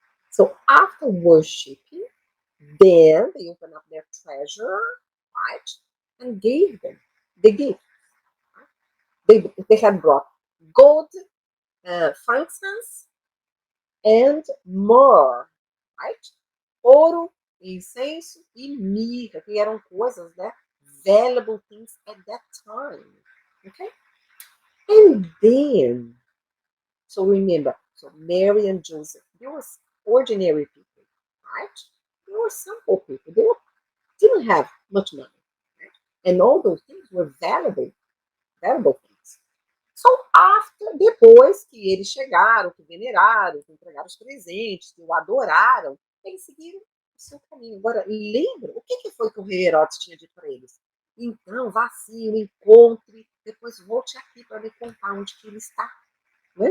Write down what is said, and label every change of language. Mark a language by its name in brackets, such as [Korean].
[English] So after worshiping, then they opened up their treasure, right, and gave them the gift. They had brought gold, frankincense, and myrrh, right? [Portuguese] Ouro, incenso e mirra, que eram coisas, né? [English] Valuable things at that time. Okay? And then, so remember, so Mary and Joseph, they were ordinary people, right? They were simple people. They didn't have much money. Right? And all those things were valuable things. [Portuguese] So, depois que eles chegaram, que veneraram, que entregaram os presentes, que o adoraram, eles seguiram o seu caminho. Agora, lembra o que foi que o rei Herodes tinha dito para eles? Então, vá sim, o encontre, depois volte aqui para me contar onde que ele está. Né?